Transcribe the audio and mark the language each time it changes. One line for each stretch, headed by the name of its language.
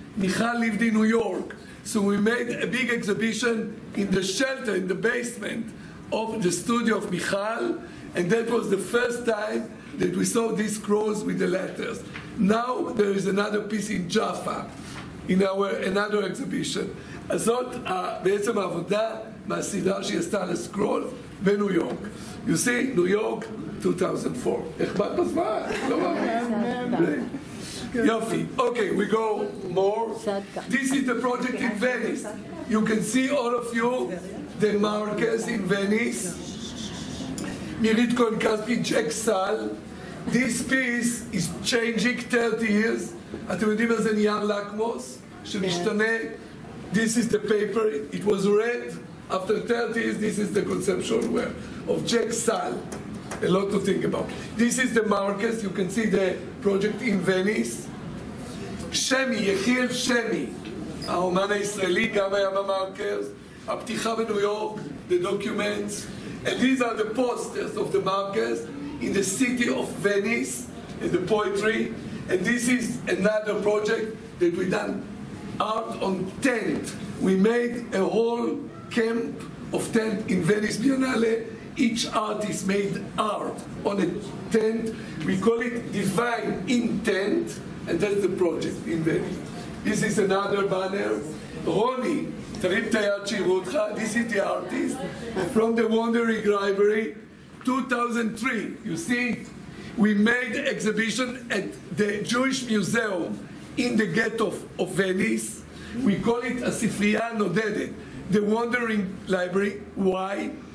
English: Michal lived in New York. So we made a big exhibition in the shelter, in the basement of the studio of Michal, and that was the first time that we saw these scrolls with the letters. Now there is another piece in Jaffa, in our another exhibition.
Hebrew: אז זאת בעצם העבודה מהסדרה שהיא עשתה לסקרול בניו יורק.
English: You see, New York, 2004.
Hebrew: איך באת בזמן? לא מאמין. יופי.
English: Okay, we go more. This is the project in Venice. You can see all of you the markers in Venice. מירית כהן כספי, ג'ק סל. This piece is changing 30 years.
Hebrew: אתם יודעים מה זה נייר לקמוס? שמשתנה.
English: This is the paper. It was red. After 30 years, this is the conceptual work of Jack Sal. A lot to think about. This is the markers. You can see the project in Venice.
Hebrew: שמי, יחיאל שמי, האומן הישראלי, גם היה במרקרס. הפתיחה בניו יורק,
English: the documents. And these are the posters of the markers in the city of Venice, in the poetry. And this is another project that we done, art on tent. We made a whole camp of tent in Venice Biennale each artist made art on a tent. We call it Divine Intent, and that's the project in Venice. This is another banner.
Hebrew: Ronnie, תרים את היד שיראו אותך.
English: This is the artist from the Wandering Library, 2003. You see, we made exhibition at the Jewish Museum in the ghetto of Venice. We call it
Hebrew: הספרייה הנודדת,
English: the Wandering Library. Why?